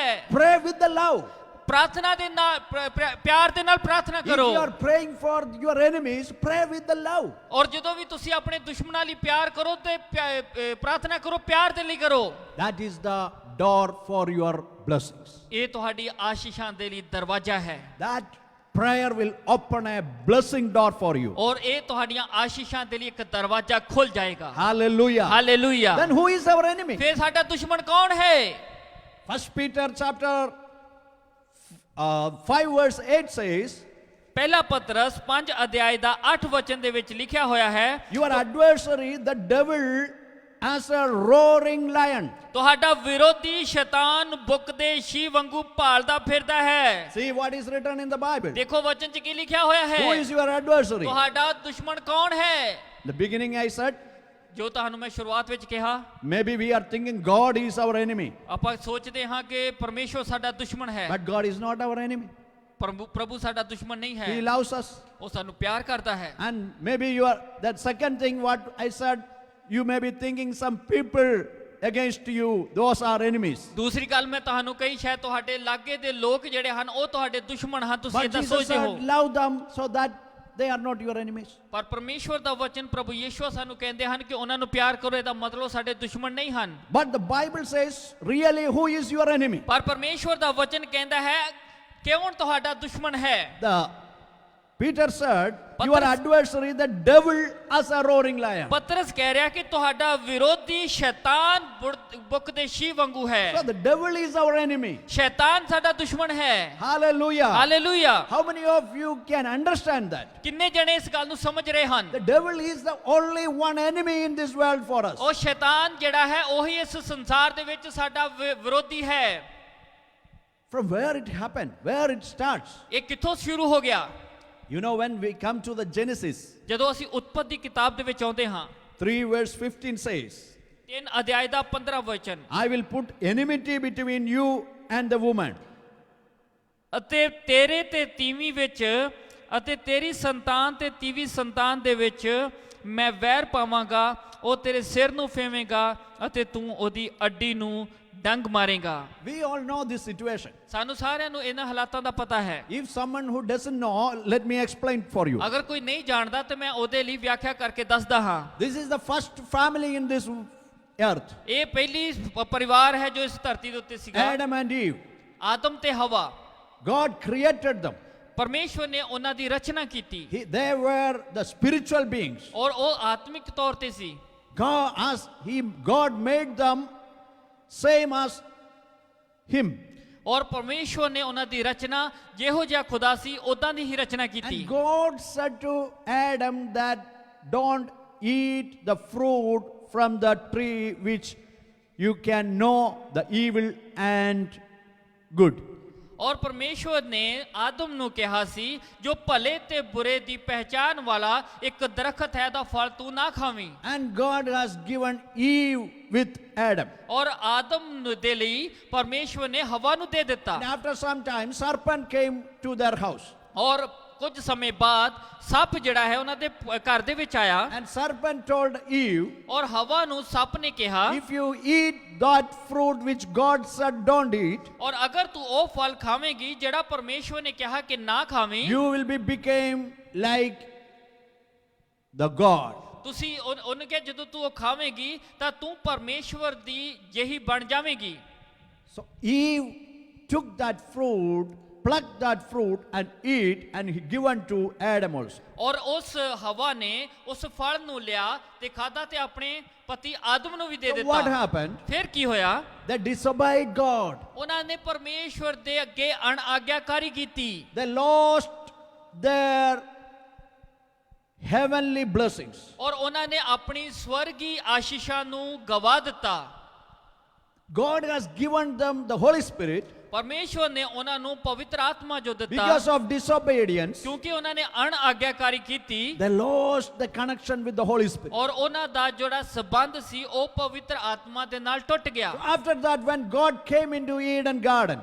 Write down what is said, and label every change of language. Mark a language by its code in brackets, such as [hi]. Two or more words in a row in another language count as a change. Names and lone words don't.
[en] Pray with the love. [pa] ਪ੍ਰਾਰਥਨਾ ਦੇ ਨਾਲ ਪਿਆਰ ਦੇ ਨਾਲ ਪ੍ਰਾਰਥਨਾ [en] If [pa] ਕਰੋ। [en] you are praying for your enemies, pray with the love. [pa] ਔਰ ਜਦੋਂ ਵੀ ਤੁਸੀਂ ਆਪਣੇ ਦੁਸ਼ਮਣਾਂ ਲਈ ਪਿਆਰ ਕਰੋ ਤੇ ਪ੍ਰਾਰਥਨਾ ਕਰੋ ਪਿਆਰ ਦੇ ਲਈ ਕਰੋ। [en] That is the door for your blessings. [pa] ਇਹ ਤੁਹਾਡੀ ਆਸ਼ੀਸ਼ਾਂ ਦੇ ਲਈ ਦਰਵਾਜ਼ਾ ਹੈ। [en] That prayer will open a blessing door for you. [pa] ਔਰ ਇਹ ਤੁਹਾਡੀਆਂ ਆਸ਼ੀਸ਼ਾਂ ਦੇ ਲਈ ਇੱਕ ਦਰਵਾਜ਼ਾ ਖੁੱਲ ਜਾਏਗਾ। [en] Hallelujah. [pa] ਹਾਲੇਲੂਇਆ। [en] Then who is our enemy? [pa] ਫਿਰ ਸਾਡਾ ਦੁਸ਼ਮਣ ਕੌਣ ਹੈ? [en] 1 Peter chapter 5 verse 8 says, [pa] ਪਹਿਲਾ ਪਤਰਸ 5 ਅਧਿਆਇ ਦਾ 8 ਵਚਨ ਦੇ ਵਿੱਚ ਲਿਖਿਆ ਹੋਇਆ ਹੈ [en] your adversary, the devil, as a roaring lion. [pa] ਤੁਹਾਡਾ ਵਿਰੋਧੀ ਸ਼ੈਤਾਨ ਬੁੱਕਦੇ ਸ਼ੀ ਵਾਂਗੂ ਭਾਲਦਾ ਫਿਰਦਾ ਹੈ। [en] See what is written in the Bible. [pa] ਦੇਖੋ ਵਚਨ 'ਚ ਕੀ ਲਿਖਿਆ ਹੋਇਆ ਹੈ। [en] Who is your adversary? [pa] ਤੁਹਾਡਾ ਦੁਸ਼ਮਣ ਕੌਣ ਹੈ? [en] The beginning I said, [pa] ਜੋ ਤੁਹਾਨੂੰ ਮੈਂ ਸ਼ੁਰੂਆਤ ਵਿੱਚ ਕਿਹਾ [en] maybe we are thinking God is our enemy. [pa] ਆਪਾਂ ਸੋਚਦੇ ਹਾਂ ਕਿ ਪਰਮੇਸ਼ਵਰ ਸਾਡਾ ਦੁਸ਼ਮਣ ਹੈ। [en] But God is not our enemy. [pa] ਪ੍ਰਭੂ ਸਾਡਾ ਦੁਸ਼ਮਣ ਨਹੀਂ [en] He [pa] ਹੈ। [en] loves us. [pa] ਉਹ ਸਾਨੂੰ ਪਿਆਰ ਕਰਦਾ ਹੈ। [en] And maybe you are, that second thing what I said, you may be thinking some people against you, those are enemies. [pa] ਦੂਸਰੀ ਗੱਲ ਮੈਂ ਤੁਹਾਨੂੰ ਕਹੀ ਸ਼ਾਇਦ ਤੁਹਾਡੇ ਲਾਗੇ ਦੇ ਲੋਕ ਜਿਹੜੇ ਹਨ ਉਹ ਤੁਹਾਡੇ ਦੁਸ਼ਮਣ ਹਨ ਤੁਸੀਂ [en] But [pa] ਇਦਾਂ [en] Jesus [pa] ਸੋਚਦੇ ਹੋ। [en] said, love them so that they are not your enemies. [pa] ਪਰ ਪਰਮੇਸ਼ਵਰ ਦਾ ਵਚਨ ਪ੍ਰਭੂ ਯਿਸੂ ਸਾਨੂੰ ਕਹਿੰਦੇ ਹਨ ਕਿ ਉਹਨਾਂ ਨੂੰ ਪਿਆਰ ਕਰੋ ਇਹਦਾ ਮਤਲਬ ਸਾਡੇ ਦੁਸ਼ਮਣ ਨਹੀਂ ਹਨ। [en] But the Bible says, really, who is your enemy? [pa] ਪਰ ਪਰਮੇਸ਼ਵਰ ਦਾ ਵਚਨ ਕਹਿੰਦਾ ਹੈ ਕੌਣ ਤੁਹਾਡਾ ਦੁਸ਼ਮਣ ਹੈ? [en] Peter said, your adversary, the devil, as a roaring lion. [pa] ਪਤਰਸ ਕਹਿ ਰਿਹਾ ਕਿ ਤੁਹਾਡਾ ਵਿਰੋਧੀ ਸ਼ੈਤਾਨ ਬੁੱਕਦੇ ਸ਼ੀ ਵਾਂਗੂ ਹੈ। [en] So the devil is our enemy. [pa] ਸ਼ੈਤਾਨ ਸਾਡਾ ਦੁਸ਼ਮਣ ਹੈ। [en] Hallelujah. [pa] ਹਾਲੇਲੂਇਆ। [en] How many of you can understand that? [pa] ਕਿੰਨੇ ਜਣੇ ਇਸ ਗੱਲ ਨੂੰ ਸਮਝ ਰਹੇ ਹਨ? [en] The devil is the only one enemy in this world for us. [pa] ਉਹ ਸ਼ੈਤਾਨ ਜਿਹੜਾ ਹੈ ਉਹੀ ਇਸ ਸੰਸਾਰ ਦੇ ਵਿੱਚ ਸਾਡਾ ਵਿਰੋਧੀ ਹੈ। [en] From where it happened, where it starts. [pa] ਇਹ ਕਿੱਥੋਂ ਸ਼ੁਰੂ ਹੋ ਗਿਆ? [en] You know, when we come to the Genesis, [pa] ਜਦੋਂ ਅਸੀਂ ਉਤਪਤੀ ਕਿਤਾਬ ਦੇ ਵਿੱਚ ਆਉਂਦੇ ਹਾਂ [en] 3 verse 15 says, [pa] 3 ਅਧਿਆਇ ਦਾ 15 ਵਚਨ [en] I will put enmity between you and the woman. [pa] ਅਤੇ ਤੇਰੇ ਤੇ ਤੀਵੀਂ ਵਿੱਚ ਅਤੇ ਤੇਰੀ ਸੰਤਾਨ ਤੇ ਤੀਵੀ ਸੰਤਾਨ ਦੇ ਵਿੱਚ ਮੈਂ ਵੈਰ ਪਾਵਾਂਗਾ, ਉਹ ਤੇਰੇ ਸਿਰ ਨੂੰ ਫੇਵੇਂਗਾ ਅਤੇ ਤੂੰ ਉਹਦੀ ਅੱਡੀ ਨੂੰ ਡੰਗ ਮਾਰੇਗਾ। [en] We all know this situation. [pa] ਸਾਨੂੰ ਸਾਰਿਆਂ ਨੂੰ ਇਹਨਾਂ ਹਾਲਾਤਾਂ ਦਾ ਪਤਾ ਹੈ। [en] If someone who doesn't know, let me explain for you. [pa] ਅਗਰ ਕੋਈ ਨਹੀਂ ਜਾਣਦਾ ਤਾਂ ਮੈਂ ਉਹਦੇ ਲਈ ਵਿਆਖਿਆ ਕਰਕੇ ਦੱਸਦਾ ਹਾਂ। [en] This is the first family in this earth. [pa] ਇਹ ਪਹਿਲੀ ਪਰਿਵਾਰ ਹੈ ਜੋ ਇਸ ਧਰਤੀ ਦੇ ਉੱਤੇ ਸੀਗਾ। [en] Adam and Eve. [pa] ਆਦਮ ਤੇ ਹਵਾ। [en] God created them. [pa] ਪਰਮੇਸ਼ਵਰ ਨੇ ਉਹਨਾਂ ਦੀ ਰਚਨਾ ਕੀਤੀ। [en] They were the spiritual beings. [pa] ਔਰ ਉਹ ਆਤਮਿਕ ਤੌਰ ਤੇ ਸੀ। [en] God made them same as Him. [pa] ਔਰ ਪਰਮੇਸ਼ਵਰ ਨੇ ਉਹਨਾਂ ਦੀ ਰਚਨਾ ਜਿਹੋ ਜਿਹਾ ਖੁਦਾ ਸੀ ਉਦਾਂ ਦੀ ਹੀ ਰਚਨਾ ਕੀਤੀ। [en] And God said to Adam that don't eat the fruit from the tree which you can know the evil and good. [pa] ਔਰ ਪਰਮੇਸ਼ਵਰ ਨੇ ਆਦਮ ਨੂੰ ਕਿਹਾ ਸੀ ਜੋ ਭਲੇ ਤੇ ਬੁਰੇ ਦੀ ਪਹਿਚਾਨ ਵਾਲਾ ਇੱਕ ਦਰਖਤ ਹੈ ਦਾ ਫਲ ਤੂੰ ਨਾ ਖਾਵੀਂ। [en] And God has given Eve with Adam. [pa] ਔਰ ਆਦਮ ਦੇ ਲਈ ਪਰਮੇਸ਼ਵਰ ਨੇ ਹਵਾ ਨੂੰ ਦੇ ਦਿੱਤਾ। [en] And after some time, serpent came to their house. [pa] ਔਰ ਕੁਝ ਸਮੇਂ ਬਾਅਦ ਸੱਪ ਜਿਹੜਾ ਹੈ ਉਹਨਾਂ ਦੇ ਘਰ ਦੇ ਵਿੱਚ ਆਇਆ। [en] And serpent told Eve, [pa] ਔਰ ਹਵਾ ਨੂੰ ਸੱਪ ਨੇ ਕਿਹਾ [en] if you eat that fruit which God said don't eat, [pa] ਔਰ ਅਗਰ ਤੂੰ ਉਹ ਫਲ ਖਾਵੇਂਗੀ ਜਿਹੜਾ ਪਰਮੇਸ਼ਵਰ ਨੇ ਕਿਹਾ ਕਿ ਨਾ ਖਾਵੀਂ, [en] you will be became like the God. [pa] ਤੁਸੀਂ ਉਹਨੂੰ ਕਿਹਾ ਜਦੋਂ ਤੂੰ ਉਹ ਖਾਵੇਂਗੀ ਤਾਂ ਤੂੰ ਪਰਮੇਸ਼ਵਰ ਦੀ ਜਿਹੀ ਬਣ ਜਾਵੇਂਗੀ। [en] So Eve took that fruit, plucked that fruit and eat, and he given to Adam also. [pa] ਔਰ ਉਸ ਹਵਾ ਨੇ ਉਸ ਫਲ ਨੂੰ ਲਿਆ ਤੇ ਖਾਧਾ ਤੇ ਆਪਣੇ ਪਤੀ ਆਦਮ ਨੂੰ ਵੀ ਦੇ [en] So [pa] ਦਿੱਤਾ। [en] what happened? [pa] ਫਿਰ ਕੀ ਹੋਇਆ? [en] They disobeyed God. [pa] ਉਹਨਾਂ ਨੇ ਪਰਮੇਸ਼ਵਰ ਦੇ ਅੱਗੇ ਅਣਆਗਿਆਕਾਰੀ ਕੀਤੀ। [en] They lost their heavenly blessings. [pa] ਔਰ ਉਹਨਾਂ ਨੇ ਆਪਣੀ ਸਵਰਗੀ ਆਸ਼ੀਸ਼ਾਂ ਨੂੰ ਗਵਾ ਦਿੱਤਾ। [en] God has given them the Holy Spirit. [pa] ਪਰਮੇਸ਼ਵਰ ਨੇ ਉਹਨਾਂ ਨੂੰ ਪਵਿੱਤਰ ਆਤਮਾ ਜੋ ਦਿੱਤਾ, [en] Because of disobedience, [pa] ਕਿਉਂਕਿ ਉਹਨਾਂ ਨੇ ਅਣਆਗਿਆਕਾਰੀ ਕੀਤੀ [en] they lost the connection with the Holy Spirit. [pa] ਔਰ ਉਹਨਾਂ ਦਾ ਜਿਹੜਾ ਸੰਬੰਧ ਸੀ ਉਹ ਪਵਿੱਤਰ ਆਤਮਾ ਦੇ ਨਾਲ ਟੁੱਟ ਗਿਆ। [en] After that, when God came into Eden garden,